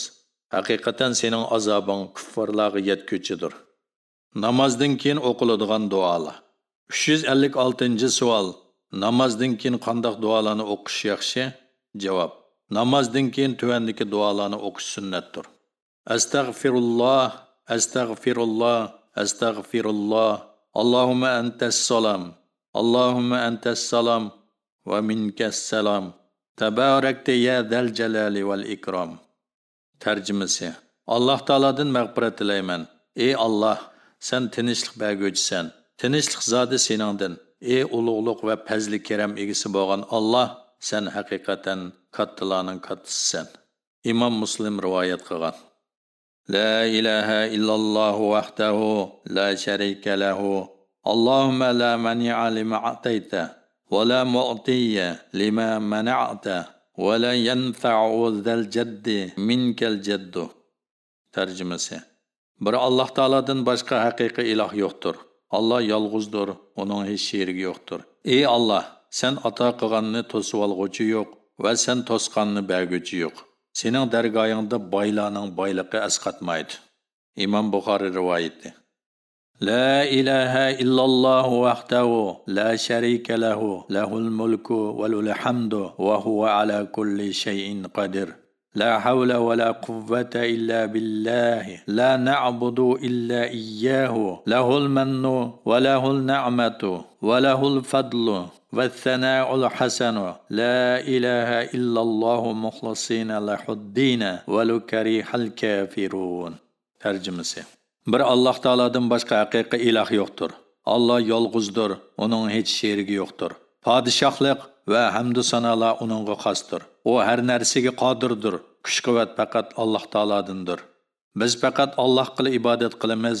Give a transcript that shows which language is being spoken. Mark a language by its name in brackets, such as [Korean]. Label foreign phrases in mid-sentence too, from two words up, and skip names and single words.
[Uzbek] Haqiqatan sening azobing kuffarlarga yetguchidir. Namozdan keyin o'qiladigan duolar. 356-savol. Namozdan keyin qanday duolarni o'qish yaxshi? Javob: Namozdan keyin tuvandagi duolarni o'qish sunnatdir. [Arabic] أستغفر الله، أستغفر الله، أستغفر الله. اللهم أنت السلام. اللهم أنت السلام ومنك السلام. تباركت يا ذا الجلال والإكرام. [Uzbek] Tarjimasi: Alloh taoladan mag'firat tilayman. Ey Alloh, sen tinchlik berguvchisan. Tinchlik zoti seningdan. Ey ulug'liq va fazli karam egisi bo'lgan Alloh, sen haqiqatan kattalarning kattasisan. Imom Muslim rivoyat qilgan. [Arabic] لا إله إلا الله وحده لا شريك له. اللهم لا مانع لما أعطيت ولا معطي لما منعت ولا ينفع ذا الجد منك الجد. [Uzbek] Tarjimasi: Bir Alloh taoladan boshqa haqiqiy iloh yo'qdir. Allah yolg'izdir, uning hech sherigi yo'qdir. Ey Allah, sen ato qilganni to'sib olg'uchi yo'q va sen to'sqanni berguchi yo'q. Sening dargoyingda boylarning boyligi asqatmaydi. Imom Buxoriy rivoyati. [Arabic] لا إله إلا الله وحده لا شريك له له الملك وله الحمد وهو على كل شيء قدير. لا حول ولا قوة إلا بالله لا نعبد إلا إياه له المن وله النعمة وله الفضل والثناء الحسن لا إله إلا الله مخلصين له الدين ولو كره الكافرون. [Uzbek] Tarjimasi: Bir Alloh taoladan boshqa haqiqiy iloh yo'qdir. Allah yolg'izdir, uning hech sherigi yo'qdir. Padişahlik va hamdu sanolar uningga xosdir. U har narsaga qodirdir. Kuch-quvvat faqat Alloh taoladandir. Biz faqat Allohga ibodat qilamiz.